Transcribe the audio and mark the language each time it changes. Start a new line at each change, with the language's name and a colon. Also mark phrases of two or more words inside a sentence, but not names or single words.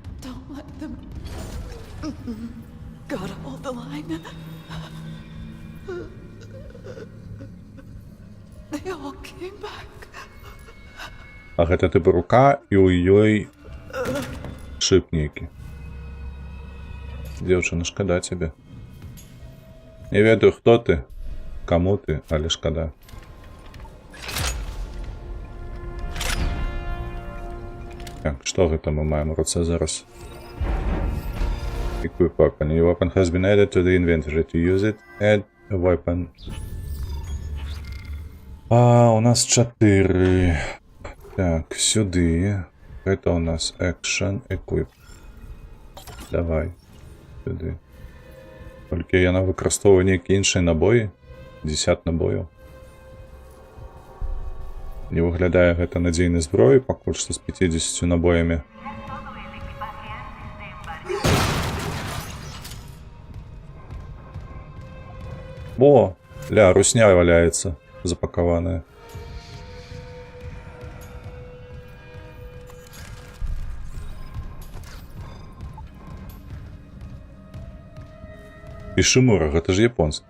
Belarusian: А гэта тыпы рука і ў ёй шып нейкі. Дзяўчына, шкада цябе. Не ведаю, хто ты, каму ты, але шкада. Так, што гэта мы маем у руцэ зараз?
English: Equip weapon. Your weapon has been added to the inventory. To use it, add a weapon.
Belarusian: У нас 4.
Ukrainian: Так, сюди.
Russian: Это у нас
English: action, equip.
Ukrainian: Давай. Сюди. Тільки я використовую які інші набої.
Belarusian: 10 набоїв. Не виглядає гэта надзейнай зброі, пакуль што з 50 набоями.
Russian: О, ля, русня валяется, запакованная.
Belarusian: Ишимура, гэта ж японскі.